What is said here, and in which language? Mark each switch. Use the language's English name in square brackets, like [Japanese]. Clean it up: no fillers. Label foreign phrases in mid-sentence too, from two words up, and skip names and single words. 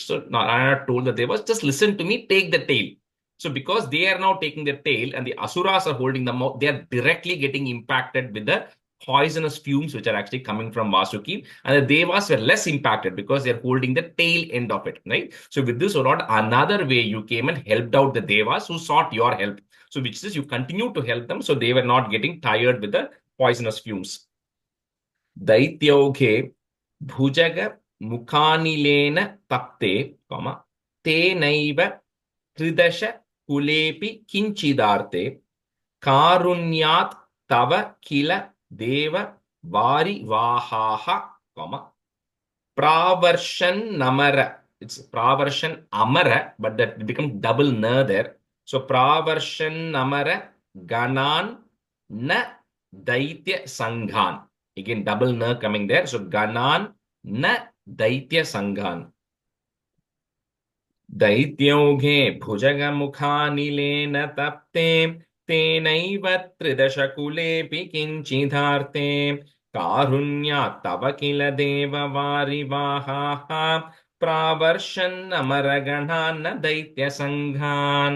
[English] So Narayana told the Devas, just listen to me, take the tail. So because they are now taking the tail and the Asuras are holding the mouth, they are directly getting impacted with the poisonous fumes which are actually coming from Vasuki. And the Devas were less impacted because they're holding the tail end of it, right? So with this, O Lord, another way you came and helped out the Devas who sought your help. So which is, you continue to help them, so they were not getting tired with the poisonous fumes. [Sanskrit] दैत्यौघे भुजग मुखानिलेन तप्ते, ते नैव त्रिदश कुलेऽपि किञ्चिदार्ते कारुण्यात् तव किल देव वारि वाहाः, प्रावर्षन् नमर. [English] It's [Sanskrit] प्रावर्षन् अमर, [English] but that becomes double na there. [Sanskrit] So प्रावर्षन् नमर गणान् न दैत्य सङ्घान्. Again, double na coming there. So ganan न दैत्यसङ्घान् दैत्यौघे भुजगमुखानिलेन तप्ते तेनैव त्रिदशकुलेऽपि किञ्चिदार्ते कारुण्यात् तव किल देववारिवाहाः प्रावर्षन्नमरगणान्न दैत्यसङ्घान्